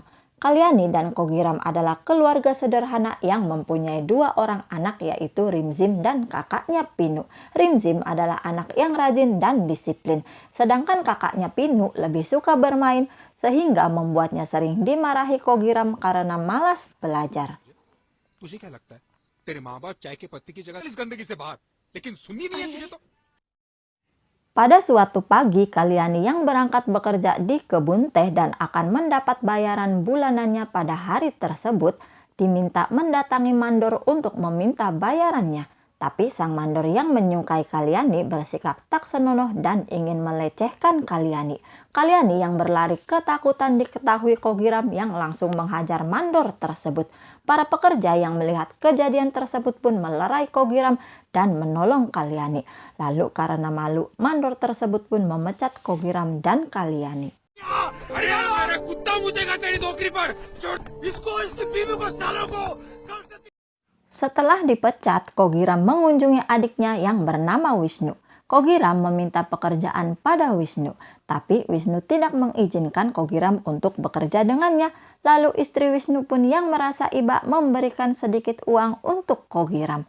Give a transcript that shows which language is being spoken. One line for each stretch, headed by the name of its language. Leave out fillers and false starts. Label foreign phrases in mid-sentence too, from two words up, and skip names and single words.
Indonesian: Kalyani dan Kogiram adalah keluarga sederhana yang mempunyai dua orang anak yaitu Rimzim dan kakaknya Pinu. Rimzim adalah anak yang rajin dan disiplin, sedangkan kakaknya Pinu lebih suka bermain sehingga membuatnya sering dimarahi Kogiram karena malas belajar.
Hindi: तुझे क्या लगता है तेरे माँ बाप चाय के पत्ती की जगह इस गंदगी से बाहर, लेकिन सुननी नहीं है तुझे तो।
Indonesian: Pada suatu pagi, Kalyani yang berangkat bekerja di kebun teh dan akan mendapat bayaran bulanannya pada hari tersebut, diminta mendatangi mandor untuk meminta bayarannya. Tapi sang mandor yang menyukai Kalyani bersikap tak senonoh dan ingin melecehkan Kalyani. Kalyani yang berlari ketakutan diketahui Kogiram yang langsung menghajar mandor tersebut. Para pekerja yang melihat kejadian tersebut pun melerai Kogiram dan menolong Kalyani. Lalu karena malu, mandor tersebut pun memecat Kogiram dan Kalyani.
Hindi: अरे यार कुत्ता मुतेगा तेरी नौकरी पर। छोड़ इसको, इसकी बीवी को, सालों को।
Indonesian: Setelah dipecat, Kogiram mengunjungi adiknya yang bernama Wisnu. Kogiram meminta pekerjaan pada Wisnu, tapi Wisnu tidak mengizinkan Kogiram untuk bekerja dengannya. Lalu istri Wisnu pun yang merasa iba memberikan sedikit uang untuk Kogiram.